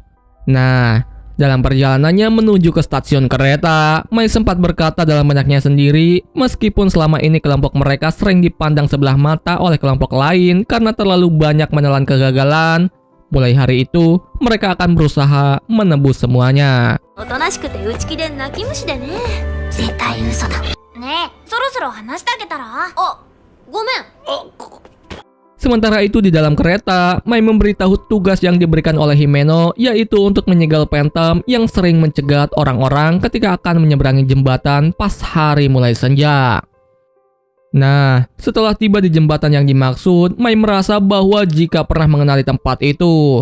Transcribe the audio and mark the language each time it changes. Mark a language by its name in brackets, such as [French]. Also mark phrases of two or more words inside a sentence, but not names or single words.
[Indonesian] Nah, dalam perjalanannya menuju ke stasiun kereta, Mai sempat berkata dalam benaknya sendiri, meskipun selama ini kelompok mereka sering dipandang sebelah mata oleh kelompok lain karena terlalu banyak menelan kegagalan, mulai hari itu mereka akan berusaha menebus semuanya. [Japanese] おとなしくて内気で泣き虫でね。絶対嘘だ。ねえ、そろそろ話してあげたら？あ、ごめん。 [Indonesian] Sementara itu di dalam kereta, Mai memberitahu tugas yang diberikan oleh Himeno, yaitu untuk menyegal Phantom yang sering mencegat orang-orang ketika akan menyeberangi jembatan pas hari mulai senja. Nah, setelah tiba di jembatan yang dimaksud, Mai merasa bahwa jika pernah mengenali tempat itu.